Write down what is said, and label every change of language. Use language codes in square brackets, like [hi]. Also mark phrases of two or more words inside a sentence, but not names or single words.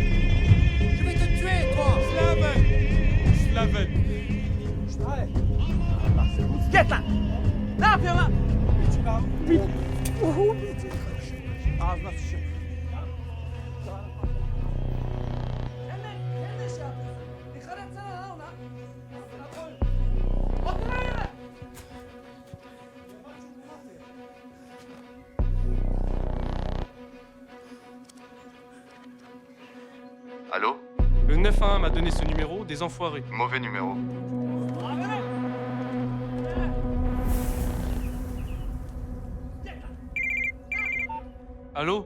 [fr] Je vais te tuer, toi! Slaven! Slaven! [tr] Git lan! Ne yapıyorsun lan? Ağzına sıçıyor. Sen de şey yapıyorsun. Dikkat etsene lan ona. Ağzına koy. Otur lan yere. [fr] Allô? Le 911 m'a donné ce numéro, des enfoirés. Mauvais numéro. Allô?